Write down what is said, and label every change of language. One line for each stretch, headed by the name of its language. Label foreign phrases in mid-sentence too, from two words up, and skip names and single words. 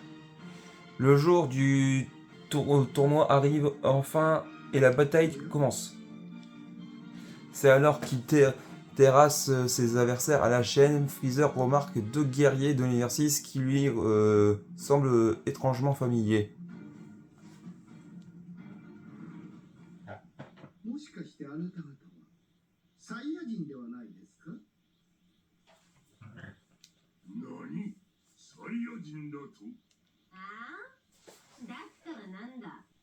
French: Le jour du tournoi arrive enfin et la bataille commence. C'est alors qu'il terrasse ses adversaires à la chaîne. Freezer remarque deux guerriers de l'univers 6 qui lui semblent étrangement familiers.
Japanese: もしかしてあなた方はサイヤ人ではないですか？何？サイヤ人だと？ああ？だったらなんだ？